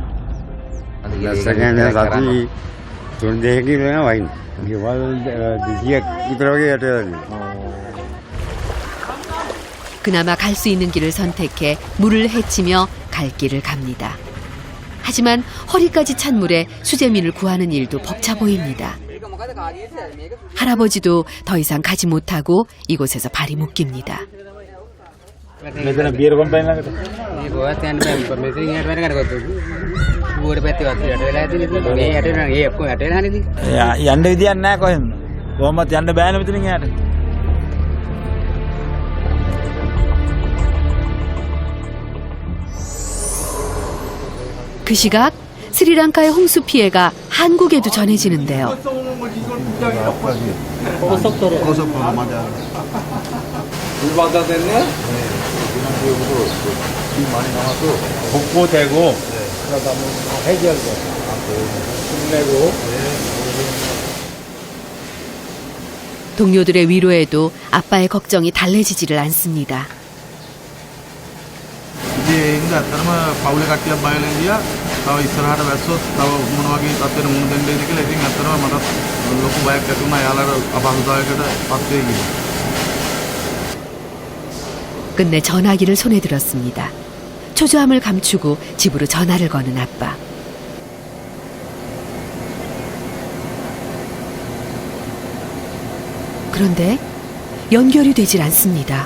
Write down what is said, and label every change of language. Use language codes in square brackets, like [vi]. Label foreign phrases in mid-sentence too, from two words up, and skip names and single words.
[ko] 그나마 갈 수 있는 길을 선택해 물을 헤치며 갈 길을 갑니다. 하지만 허리까지 찬 물에 수재민을 구하는 일도 벅차 보입니다. 할아버지도 더 이상 가지 못하고 이곳에서 발이 묶입니다. [si] යන්න විදියක් නැහැ කොහෙන්ද කොහොමද යන්න බෑනේ මෙතනින් එහාට [ko] 그 시각 스리랑카의 홍수 피해가 한국에도 전해지는데요. 복구되고 그러다 해결돼 끝내고 동료들의 위로에도 아빠의 걱정이 달래지지를 않습니다. [si] ඉතින් ඒ හින්දා ඇත්තටම පවුලේ කට්ටියක් බයලා ඉඳියා. තව ඉස්සරහට වැස්සොත් තව මොන වගේ තත්ත්වෙට මුහුණ දෙන්න ඉද කියලා. ඉතින් ඇත්තටම මට ලොකු බයක් ඇති වුණා. යාළුවාට අපහසුතාවයකට පත් වෙයි කියලා. [ko] 끝내 전화기를 손에 들었습니다. 초조함을 감추고 집으로 전화를 거는 아빠. 그런데 연결이 되질 않습니다.